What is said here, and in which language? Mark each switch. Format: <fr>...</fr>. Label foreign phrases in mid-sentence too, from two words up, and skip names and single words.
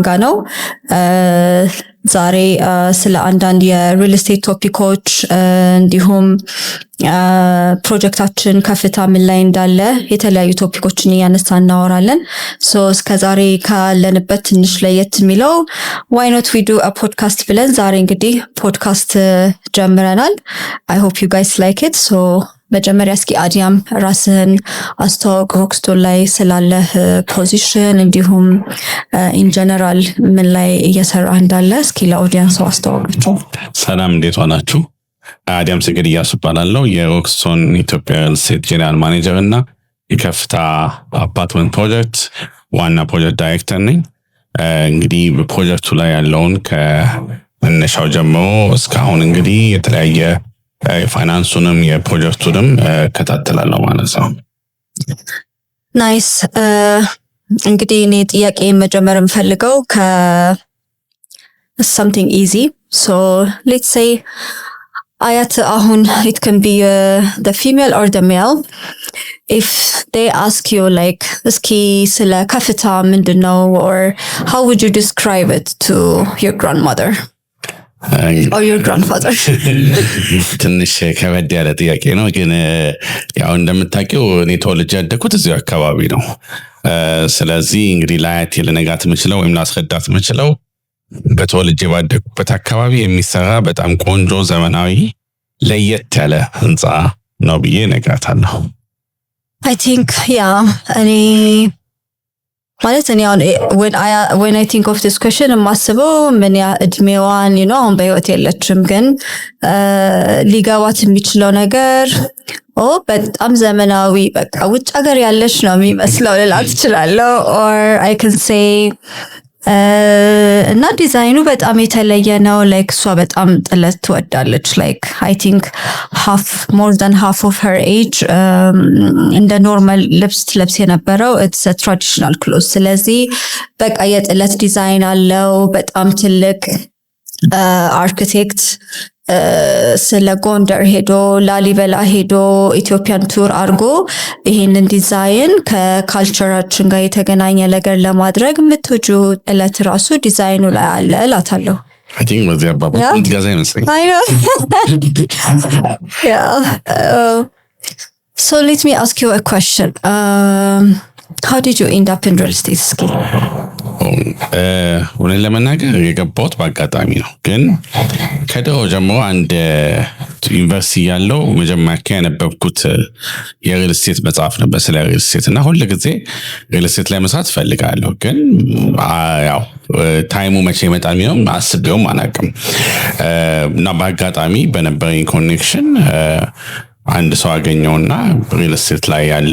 <am>ጋር ነው ዛሬ ስለ አንዳንድ</am> <en>real estate topics</en> <am>እንዲሁም ፕሮጀክታችን ከፍታ ምን ላይ እንዳለ የተለያዩ ቶፒኮችን እያነሳን እናወራለን ሶ እስከዛሬ ካለንበት ትንሽ ለየት የሚለው</am> <en>why not we do a podcast</en> <am>ብለን ዛሬ እንግዲህ ፖድካስት ጀምረናል</am> <en>I hope you guys like it</en> <am>so መጀመሪያ እስኪ አዲያም ራስህን አስተዋውቅ ሮክስቶን ላይ ስላለህ ፖዚሽን እንዲሁም</am> <en>in general</en> <am>ምን ላይ እየሰራህ እንዳለ እስኪ ለኦዲየንስ አስተዋውቃቸው ሰላም እንዴት ሆናችሁ አዲያም ሰገድ እያስባላለሁ የሮክስቶን ኢትዮጵያ</am> <en>real estate general manager</en> <am>እና የከፍታ</am> <en>apartment project</en> <am>ዋና</am> <en>project director</en> <am>ነኝ እንግዲህ በፕሮጀክቱ ላይ ያለውን ከመነሻው ጀምሮ እስካሁን እንግዲህ የተለያየ ፋይናንሱንም የፕሮጀክቱንም ከታተላለሁ ማለት ነው ናይስ እንግዲህ እኔ ጥያቄ መጀመር የምፈልገው</am> <en>something easy so let's say</en> <am>አያት አሁን</am> <en>it can be the female or the male if they ask you like</en> <am>እስኪ ስለ ከፍታ ምንድነው</am> <en>or how would you describe it to your grandmother or your grandfather</en> <am>ትንሽ ከበድ ያለ ጥያቄ ነው ግን ያው እንደምታውቂው እኔ ተወልጄ ያደኩት እዚሁ አካባቢ ነው ስለዚህ እንግዲህ ላያት ለነጋት የምችለው ወይም ላስረዳት የምችለው በተወልጄ ባደኩበት አካባቢ የሚሰራ በጣም ቆንጆ ዘመናዊ ለየት ያለ ህንጻ ነው ብዬ ነግራታለሁ</am> <en>I think yeah</en> <am>እኔ ማለት እኔ</am> <en>when I think of this question</en> <am>የማስበው ምን ያ እድሜዋን አሁን በህይወት የለችም ግን ሊጋባት የሚችለው ነገር በጣም ዘመናዊ በቃ ውጭ ሀገር ያለች ነው የሚመስለው ልላት እችላለሁ</am> <en>or I can say</en> <am>እና ዲዛይኑ በጣም የተለየ ነው like እሷ በጣም ጥለት ትወዳለች</am> <en>like I think more than half of her age</en> <am>እንደ ኖርማል ልብስ ትለብስ የነበረው</am> <en>it's a traditional clothes</en> <am>ስለዚህ በቃ የጥለት ዲዛይን አለው በጣም ትልቅ አርኪቴክት ስለ ጎንደር ሄዶ ላሊበላ ሄዶ ኢትዮጵያን ቱር አርጎ ይሄንን ዲዛይን ከካልቸራችን ጋር የተገናኘ ነገር ለማድረግ ምትጁ ጥለት ራሱ ዲዛይኑ ላይ አለ እላታለሁ</am> <en>I think was the Ababa ዲዛይን ነው I know yeah so let me ask you a question how did you end up in real estate school</en> <am>ወለን ለመናገር የገባሁት በአጋጣሚ ነው ግን ከድሮ ጀምሮ አንድ ዩኒቨርሲቲ ያለው መጀመሪያ ያነበብኩት</am> <en>real estate</en> <am>መጽሐፍ ነበር ስለ</am> <en>real estate</en> <am>እና ሁሉ ጊዜ</am> <en>real estate</en> <am>ላይ መስራት ፈልጋለሁ ግን ያው ታይሙ መቼ ይመጣል ነው አስቤውም አላውቅም እና በአጋጣሚ በነበረኝ ኮኔክሽን አንድ ሰው አገኘውና</am> <en>real estate</en> <am>ላይ ያለ</am>